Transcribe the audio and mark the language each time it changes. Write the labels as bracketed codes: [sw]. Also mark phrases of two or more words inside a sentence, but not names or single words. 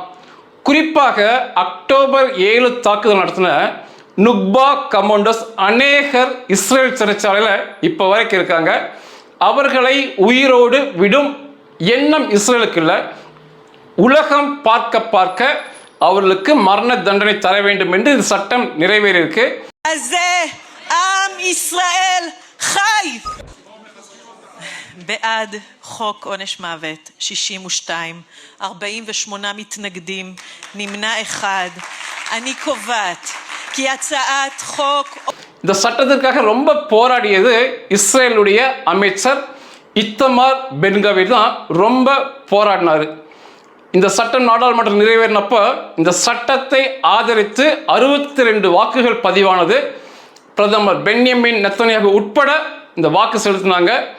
[ta] குறிப்பாக அக்டோபர் 7 தாக்குதல் நடத்தின நுக்பா கமாண்டோஸ் அநேகர் இஸ்ரேல் சிறைச்சாலையில் இப்போ வரைக்கும் இருக்காங்க. அவர்களை உயிரோடு விடும் எண்ணம் இஸ்ரேலுக்கு இல்லை. உலகம் பார்க்க அவர்களுக்கு மரண தண்டனை தர வேண்டும் என்று இந்த சட்டம் நிறைவேறியிருக்கு. [he] בעד חוק עונש מוות 62, 48 מתנגדים, נמנע אחד. אני קובעת כי הצעת חוק [ta] இந்த சட்டத்திற்காக ரொம்ப போராடியது இஸ்ரேலுடைய அமைச்சர் இத்தமார் பென்கவீர் தான். ரொம்ப போராடினார். இந்த சட்டம் நாடாளுமன்றம் நிறைவேறினப்போ இந்த சட்டத்தை ஆதரித்து 62 வாக்குகள் பதிவானது. பிரதமர் பென்யமீன் நெத்தனியாகு உட்பட இந்த வாக்கு செலுத்தினாங்க.